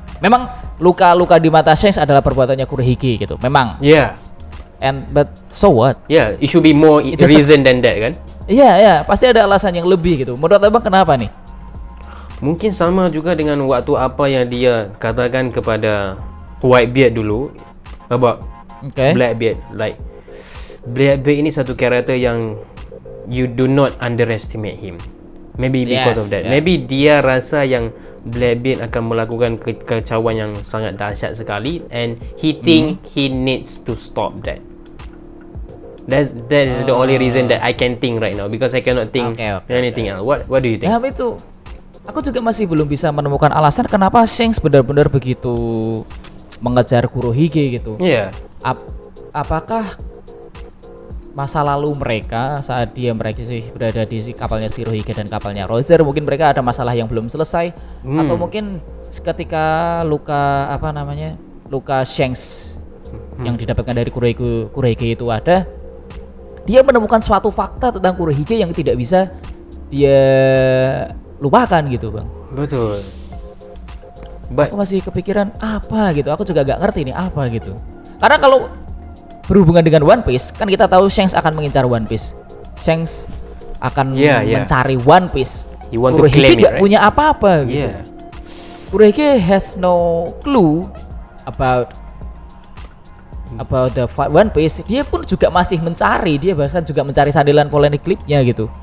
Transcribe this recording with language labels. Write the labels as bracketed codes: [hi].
[id] Memang luka-luka di mata Shanks adalah perbuatannya Kurohige gitu. Memang. [en] But so what? It should be more reason than that kan? [id] Pasti ada alasan yang lebih gitu. Menurut Abang kenapa nih? [ms] Mungkin sama juga dengan waktu apa yang dia katakan kepada Whitebeard dulu [en] about Blackbeard. Like Blackbeard [ms] ini satu karakter yang [en] you do not underestimate him. Maybe because of that. [ms] Maybe dia rasa yang Blackbeard akan melakukan kekacauan yang sangat dahsyat sekali, [en] and he think he needs to stop that. That is the only reason that I can think right now, because I cannot think anything else. What do you think? [id] Itu aku juga masih belum bisa menemukan alasan kenapa Shanks benar-benar begitu mengejar Kurohige gitu. Apakah masa lalu mereka saat mereka sih berada di kapalnya Shirohige dan kapalnya Roger, mungkin mereka ada masalah yang belum selesai, atau mungkin ketika luka Shanks yang didapatkan dari Kurohige itu ada, dia menemukan suatu fakta tentang Kurohige yang tidak bisa dia lupakan gitu, Bang. Betul. Aku masih kepikiran apa gitu. Aku juga gak ngerti ini apa gitu. Karena kalau berhubungan dengan One Piece, kan kita tahu Shanks akan mengincar One Piece. Shanks akan mencari One Piece. [en] You want to claim it, right? [id] punya apa-apa gitu. [en] Kurehige has no clue about the One Piece. [id] Dia pun juga masih mencari, dia bahkan juga mencari sandilan poneglyphnya gitu.